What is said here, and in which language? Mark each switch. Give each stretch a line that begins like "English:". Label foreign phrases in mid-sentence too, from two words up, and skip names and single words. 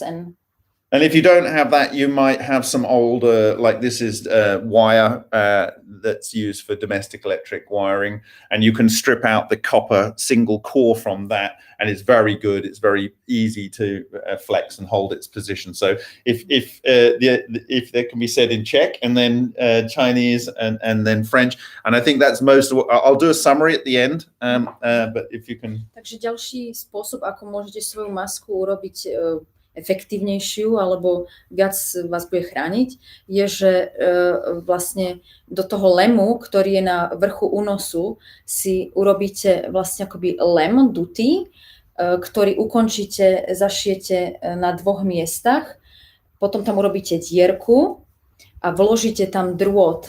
English: And if you don't have that, you might have some older, like this is wire that's used for domestic electric wiring, and you can strip out the copper single core from that, and it's very good. It's very easy to flex and hold its position. So if there can be said in Czech and then Chinese and then French, and I think that's most of what I'll do a summary at the end. But if you can.
Slovak: Takže ďalší spôsob, ako môžete svoju masku urobiť efektívnejšiu alebo viac vás bude chrániť, je, že vlastne do toho lemu, ktorý je na vrchu únosu, si urobíte vlastne akoby lem dutý, ktorý ukončíte, zašijete na 2 miestach, potom tam urobíte dierku a vložíte tam drôt.